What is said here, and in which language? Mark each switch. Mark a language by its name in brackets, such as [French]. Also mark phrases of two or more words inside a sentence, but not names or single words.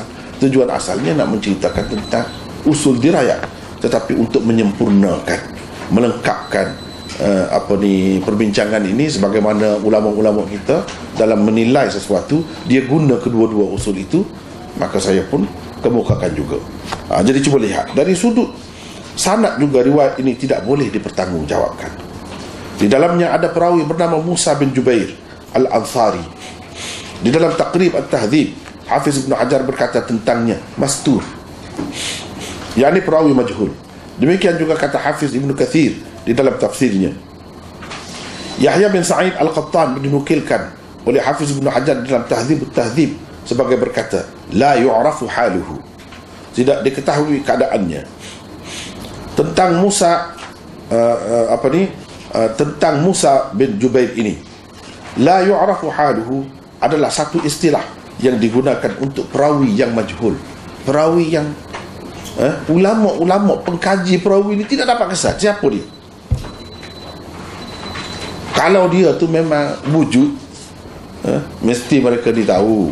[Malay] Tujuan asalnya nak menceritakan tentang usul dirayat, tetapi untuk menyempurnakan, melengkapkan perbincangan ini, sebagaimana ulama-ulama kita dalam menilai sesuatu dia guna kedua-dua usul itu, maka saya pun kemukakan juga. Jadi cuba lihat dari sudut sanad juga riwayat ini tidak boleh dipertanggungjawabkan. Di dalamnya ada perawi bernama Musa bin Jubair Al-Ansari. Di dalam Taqrib At-Tahdzib, Hafiz Ibn Hajar berkata tentangnya mastur, yakni perawi majhul. Demikian juga kata Hafiz Ibn Kathir di dalam tafsirnya. Yahya bin Sa'id Al-Qattan dinukilkan oleh Hafiz Ibn Hajar dalam Tahdzib At-Tahdzib sebagai berkata, [Arabic] لا يعرف حاله, [Malay] tidak diketahui keadaannya. Tentang Musa tentang Musa bin Jubair ini, [Arabic] لا يعرف حاله [Malay] adalah satu istilah yang digunakan untuk perawi yang majhul, perawi yang ulama-ulama pengkaji perawi ini tidak dapat kesan siapa dia. Kalau dia tu memang wujud, mesti mereka ditahu.